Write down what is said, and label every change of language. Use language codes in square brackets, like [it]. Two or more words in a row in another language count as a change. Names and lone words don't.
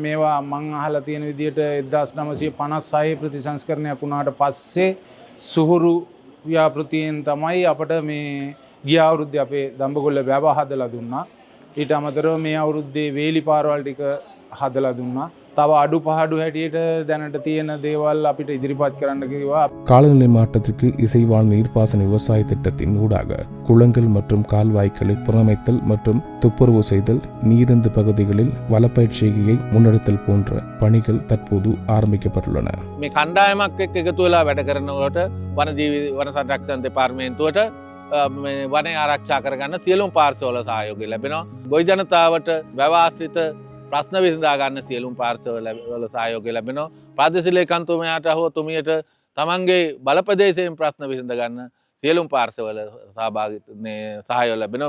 [si] මේවා මං අහලා තියෙන විදිහට 1956 ප්‍රතිසංස්කරණයක් වුණාට පස්සේ සුහුරු ව්‍යාපෘතියෙන් තමයි අපට මේ ගිය අවුරුද්දේ අපේ දඹගොල්ල වැව හදලා දුන්නා. ඊට අමතරව මේ අවුරුද්දේ වේලි පාරවල් ටික හදලා දුන්නා. තව අඩුපාඩු හැටියට දැනට තියෙන දේවල් අපිට ඉදිරිපත් කරන්න කිව්වා. [ta] காலநிலை மாற்றத்திற்கு இசைவாழ் நீர்ப்பாசன விவசாய திட்டத்தின் ஊடாக குளங்கள் மற்றும் கால்வாய்களை புறமைத்தல் மற்றும் துப்புரவு செய்தல், நீரந்து பகுதிகளில் வளப்பயிற்சியை முன்னெடுத்தல் போன்ற பணிகள் தற்போது ஆரம்பிக்கப்பட்டுள்ளன. [si] මේ කණ්ඩායමක් එක්ක එකතු වෙලා වැඩ කරනකොට වන සංරක්ෂණ දෙපාර්තමේන්තුවට වනය ආරක්ෂා කරගන්න සියලුම පාර්ශවවල සහයෝගය ලැබෙනවා. ගොවි ජනතාවට වැව ආශ්‍රිත ප්‍රශ්න විසඳා ගන්න සියලුම පාර්ශවවල සහයෝගය ලැබෙනවා. ප්‍රාදේශීය ලේකම්තුමයාට හෝ තුමියට තමන්ගේ බලප්‍රදේශයෙන් ප්‍රශ්න විසඳ ගන්න සියලුම් පාර්ශවල සහාය ලැබෙනවා.